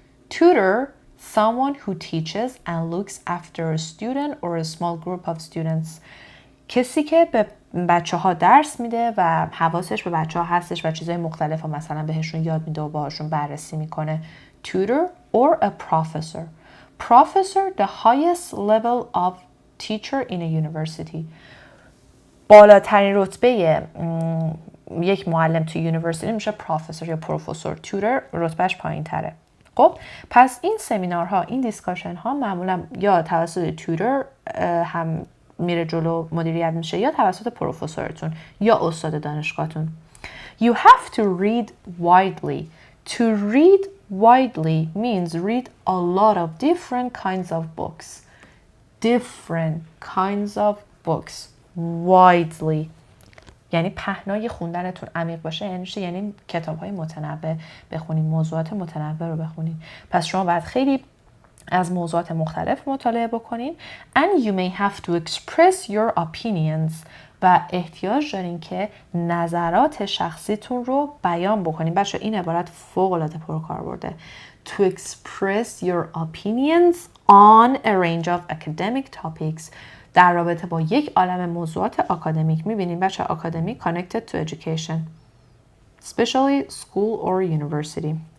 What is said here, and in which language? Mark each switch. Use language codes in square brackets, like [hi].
[en] Tutor, someone who teaches and looks after a student or a small group of students. [fa] کسی که به بچه ها درس میده و حواسش به بچه ها هستش و چیزهای مختلف ها مثلا بهشون یاد میده و باهاشون بررسی میکنه. [en] Tutor or a professor. Professor, the highest level of teacher in a university. [fa] بالاترین رتبه یک معلم تو یونیورسیتی میشه پروفسور یا پروفسور. توتور رتبهش پایین تره. خب پس این سمینارها، این دیسکاشن ها معمولا یا توسط توتور هم میره جلو مدیریت میشه یا توسط پروفسورتون یا استاد دانشگاهتون. [en] You have to read widely. To read widely means read a lot of different kinds of books. Different kinds of books. Widely. [fa] یعنی پهنای خوندنتون عمیق باشه، یعنی کتاب‌های متنوع بخونید، موضوعات متنوع رو بخونید. پس شما باید خیلی از موضوعات مختلف مطالعه بکنین. [en] And you may have to express your opinions. [fa] و احتیاج دارین که نظرات شخصیتون رو بیان بکنین. بچه این عبارت فوق‌العاده پرکاربرده. [en] To express your opinions on a range of academic topics. [fa] در رابطه با یک عالم موضوعات آکادمیک. میبینین بچه آکادمیک [en] connected to education. Especially school or university.